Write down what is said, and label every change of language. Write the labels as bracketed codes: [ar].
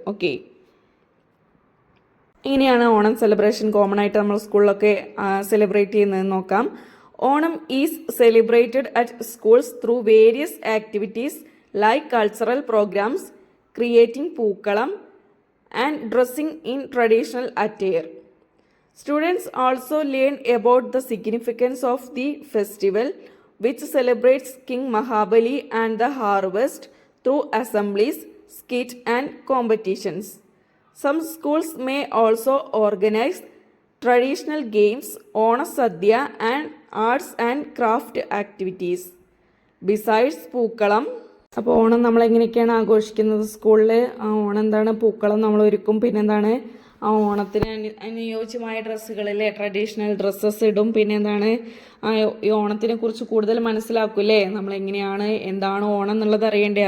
[ml] Okay, എങ്ങനെയാണ് Onam celebration common ആയിട്ട് നമ്മൾ സ്കൂളിലൊക്കെ സെലിബ്രേറ്റ് ചെയ്യുന്നതെന്ന് നോക്കാം. [en] Onam is celebrated at schools through various activities like cultural programs, creating pookalam and dressing in traditional attire. Students also learn about the significance of the festival, which celebrates King Mahabali and the harvest through assemblies, skit and competitions. Some schools may also organize traditional games, Ona Sadhya and arts and craft activities. [ml] Besides പൂക്കളം, അപ്പോൾ ഓണം നമ്മളെങ്ങനെയൊക്കെയാണ് ആഘോഷിക്കുന്നത് സ്കൂളിൽ? ഓണം എന്താണ്? പൂക്കളം നമ്മൾ ഒരുക്കും. പിന്നെന്താണ്? ഓണത്തിന് അനുയോജ്യമായ ഡ്രസ്സുകളിലെ ട്രഡീഷണൽ ഡ്രസ്സസ് ഇടും. പിന്നെ എന്താണ്? ഈ ഓണത്തിനെ കുറിച്ച് കൂടുതൽ മനസ്സിലാക്കൂല്ലേ. നമ്മളെങ്ങനെയാണ് എന്താണ് ഓണം എന്നുള്ളത് അറിയണ്ടേ.